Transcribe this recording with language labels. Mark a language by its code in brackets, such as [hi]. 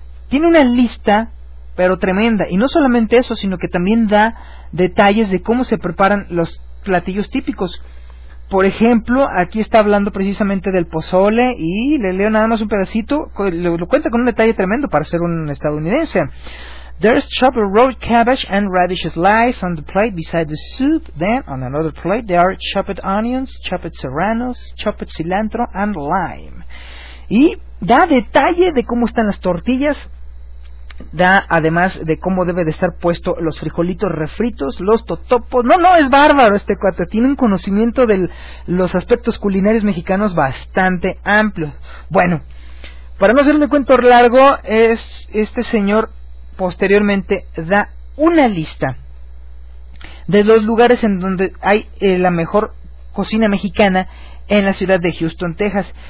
[es] Tiene una lista, pero tremenda, y no solamente eso, sino que también da detalles de cómo se preparan los platillos típicos. Por ejemplo, aquí está hablando precisamente del pozole, y le leo nada más un pedacito, lo cuenta con un detalle tremendo para ser un estadounidense. [en] There's chopped roast cabbage and radish slice on the plate beside the soup. Then, on another plate, there are chopped onions, chopped serranos, chopped cilantro and lime. [es] Y da detalle de cómo están las tortillas. Da, además, de cómo debe de estar puesto los frijolitos refritos, los totopos. No, es bárbaro este cuate. Tiene un conocimiento de los aspectos culinarios mexicanos bastante amplio. Bueno, para no hacerle cuento largo, es este señor posteriormente da una lista de los lugares en donde hay la mejor cocina mexicana en la ciudad de Houston, Texas.